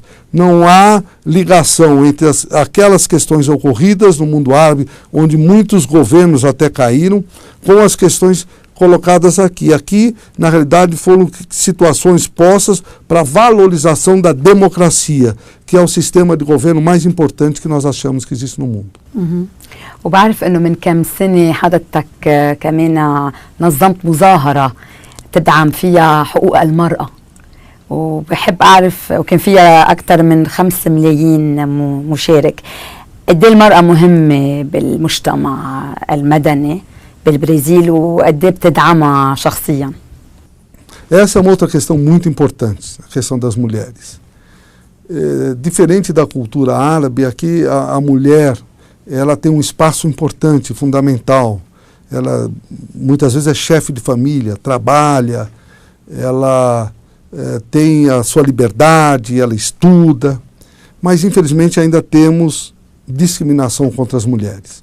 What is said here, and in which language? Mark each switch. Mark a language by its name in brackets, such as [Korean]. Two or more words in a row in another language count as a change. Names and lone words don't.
[Portuguese] Não há ligação entre aquelas questões ocorridas no mundo árabe, onde muitos governos até caíram, com as questões colocadas aqui. Aqui, na realidade, foram situações postas para a valorização da democracia, que é o sistema de governo mais importante que nós achamos que existe no mundo. [Arabic] وبعرف انه من كم سنه حضرتك كمان نظمت مظاهره تدعم فيها حقوق المراه، وبحب اعرف وكان فيها اكثر من 5 ملايين مشارك. قد ايه المراه مهمه بالمجتمع المدني بالبرازيل وقد ايه بتدعمها شخصيا؟ [Portuguese] Essa é uma outra questão muito importante, a questão das mulheres. Diferente da cultura árabe, aqui a mulher ela tem um espaço importante, fundamental. Ela muitas vezes é chefe de família, trabalha, ela tem a sua liberdade, ela estuda, mas infelizmente ainda temos discriminação contra as mulheres.